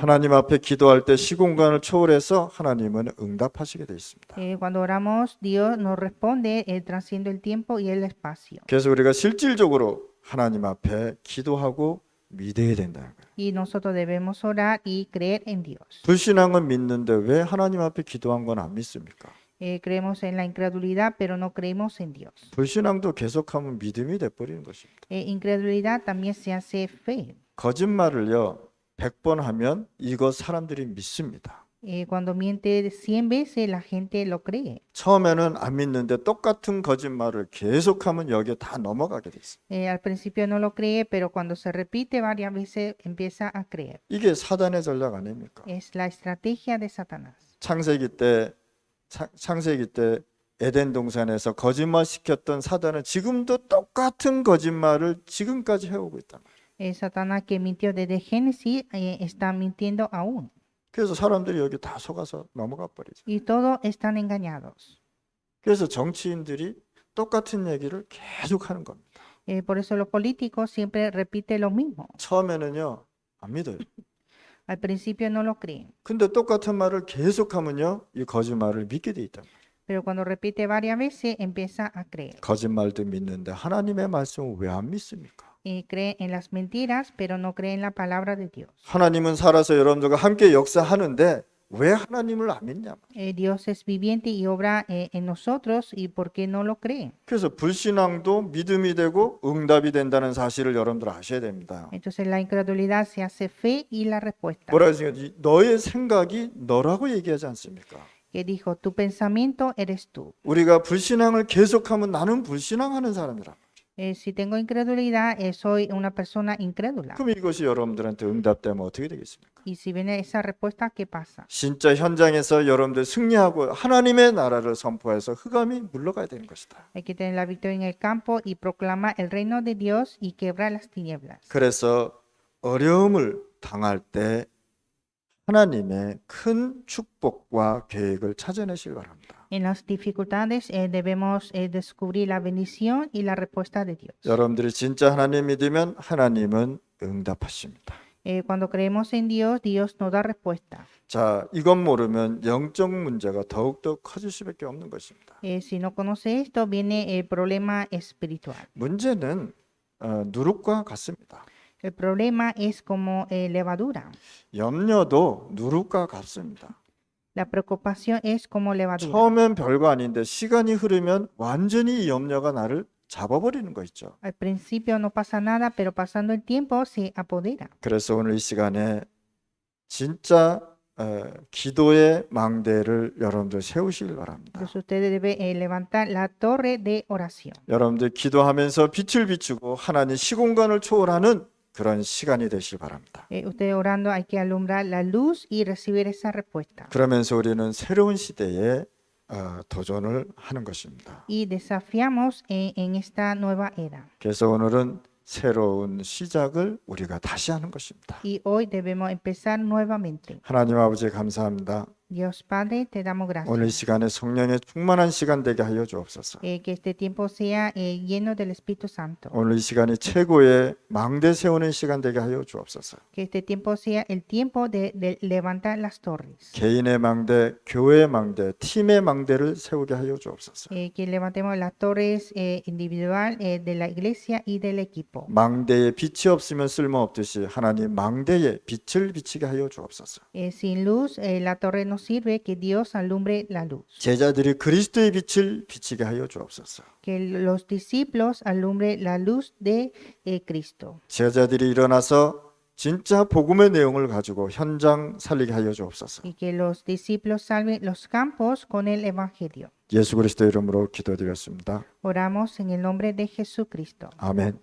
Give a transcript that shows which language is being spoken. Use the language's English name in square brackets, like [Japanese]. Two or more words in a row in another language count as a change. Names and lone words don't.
[Korean] 하나님 앞에 기도할 때 시공간을 초월해서 하나님은 응답하시게 돼 있습니다. [Spanish] Cuando oramos, Dios nos responde trasciende el tiempo y el espacio. [Korean] 그래서 우리가 실질적으로 하나님 앞에 기도하고 믿어야 된다는 거예요. [Spanish] Y nosotros debemos orar y creer en Dios. [Korean] 불신앙은 믿는데 왜 하나님 앞에 기도한 건 안 믿습니까? [Spanish] Creemos en la incredulidad, pero no creemos en Dios. [Korean] 불신앙도 계속하면 믿음이 돼버리는 것입니다. [Spanish] Incredulidad también se hace fe. [Korean] 거짓말을요 100번 하면 이거 사람들이 믿습니다. [Spanish] Cuando miente 100 veces la gente lo cree. [Korean] 처음에는 안 믿는데 똑같은 거짓말을 계속하면 여기에 다 넘어가게 돼 있어요. [Spanish] Al principio no lo cree, pero cuando se repite varias veces empieza a creer. [Korean] 이게 사단의 전략 아닙니까? [Spanish] Es la estrategia de Satanás. [Korean] 창세기 때 에덴 동산에서 거짓말 시켰던 사단은 지금도 똑같은 거짓말을 지금까지 해오고 있단 말이에요. [Spanish] Satanás que mintió desde Génesis está mintiendo aún. [Korean] 그래서 사람들이 여기 다 속아서 넘어가 버리죠. [Spanish] Y todos están engañados. [Korean] 그래서 정치인들이 똑같은 얘기를 계속 하는 겁니다. [Spanish] Por eso los políticos siempre repiten lo mismo. [Korean] 처음에는요, 안 믿어요. [Spanish] Al principio no lo creen, [Korean] 근데 똑같은 말을 계속하면요, 이 거짓말을 믿게 돼 있단 말이에요. [Spanish] pero cuando repite varias veces empieza a creer. [Korean] 거짓말도 믿는데 하나님의 말씀을 왜 안 믿습니까? [Spanish] Cree en las mentiras, pero no cree en la palabra de Dios. [Korean] 하나님은 살아서 여러분들과 함께 역사하는데 왜 하나님을 안 믿냐? [Spanish] Dios es viviente y obra en nosotros, ¿y por qué no lo creen? [Korean] 그래서 불신앙도 믿음이 되고 응답이 된다는 사실을 여러분들 아셔야 됩니다. [Spanish] Entonces la incredulidad se hace fe y la respuesta. [Korean] 뭐라 했어요? 너의 생각이 너라고 얘기하지 않습니까? [Spanish] Que dijo, tu pensamiento eres tú. [Korean] 우리가 불신앙을 계속하면 나는 불신앙하는 사람이라. [Spanish] Si tengo incredulidad, soy una persona incrédula. [Korean] 그럼 이것이 여러분들한테 응답되면 어떻게 되겠습니까? [Spanish] Y si viene esa respuesta, ¿qué pasa? [Korean] 진짜 현장에서 여러분들 승리하고 하나님의 나라를 선포해서 흑암이 물러가야 되는 것이다. [Spanish] Hay que tener la victoria en el campo y proclamar el reino de Dios y quebrar las tinieblas. [Korean] 그래서 어려움을 당할 때 하나님의 큰 축복과 계획을 찾아내시기 바랍니다. [Spanish] En las dificultades debemos descubrir la bendición y la respuesta de Dios. [Korean] 여러분들이 진짜 하나님 믿으면 하나님은 응답하십니다. [Spanish] Cuando creemos en Dios, Dios nos da respuesta. [Korean] 자, 이것 모르면 영적 문제가 더욱더 커질 수밖에 없는 것입니다. [Spanish] Si no conoce esto, viene el problema espiritual. [Korean] 문제는 누룩과 같습니다. [Spanish] El problema es como levadura. [Korean] 염려도 누룩과 같습니다. [Spanish] La preocupación es como levadura. [Korean] 처음엔 별거 아닌데 시간이 흐르면 완전히 이 염려가 나를 잡아버리는 거 있죠. [Spanish] Al principio no pasa nada, pero pasando el tiempo se apodera. [Korean] 그래서 오늘 이 시간에 진짜 기도의 망대를 여러분들 세우시길 바랍니다. [Spanish] Entonces usted debe levantar la torre de oración. [Korean] 여러분들 기도하면서 빛을 비추고 하나님 시공간을 초월하는 그런 시간이 되시길 바랍니다. [Spanish] Usted orando hay que alumbrar la luz y recibir esa respuesta. [Korean] 그러면서 우리는 새로운 시대에 도전을 하는 것입니다. [Spanish] Y desafiamos en esta nueva era. [Korean] 그래서 오늘은 새로운 시작을 우리가 다시 하는 것입니다. [Spanish] Y hoy debemos empezar nuevamente. [Korean] 하나님 아버지 감사합니다. [Spanish] Dios Padre, te damos gracias. [Korean] 오늘 이 시간에 성령의 충만한 시간 되게 하여 주옵소서. [Spanish] Que este tiempo sea lleno del Espíritu Santo. [Korean] 오늘 이 시간이 최고의 망대 세우는 시간 되게 하여 주옵소서. [Spanish] Que este tiempo sea el tiempo de levantar las torres. [Korean] 개인의 망대, 교회의 망대, 팀의 망대를 세우게 하여 주옵소서. [Spanish] Que levantemos las torres individual de la iglesia y del equipo. [Korean] 망대에 빛이 없으면 쓸모 없듯이 하나님 망대에 빛을 비치게 하여 주옵소서. [Spanish] Sin luz, la torre no sirve, que Dios alumbre la luz. [Korean] 제자들이 그리스도의 빛을 비치게 하여 주옵소서. [Spanish] Que los discípulos alumbre la luz de Cristo. [Korean] 제자들이 일어나서 진짜 복음의 내용을 가지고 현장 살리게 하여 주옵소서. [Spanish] Y que los discípulos salven los campos con el evangelio. [Korean] 예수 그리스도 이름으로 기도드렸습니다. [Spanish] Oramos en el nombre de Jesucristo. [Korean] 아멘.